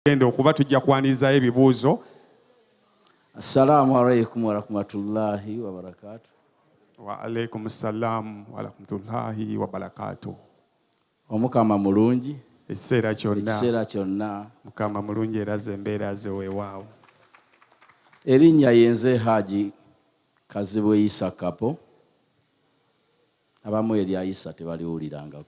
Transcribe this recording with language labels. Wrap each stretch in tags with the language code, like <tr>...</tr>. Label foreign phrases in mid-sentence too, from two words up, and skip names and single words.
<lg>genda okuba tujja kwanirizayo ebibuuzo.</lg> <ar>السلام عليكم ورحمة الله وبركاته. وعليكم السلام ورحمة الله وبركاته.</ar> <lg>Omukama mulungi ekiseera kyonna Mukama mulungi era embeera ze weewaawo. Erinnya yenze Haji Kazibwe Isa Kapo. Abamu erya Isa tebaliwulirangako.</lg>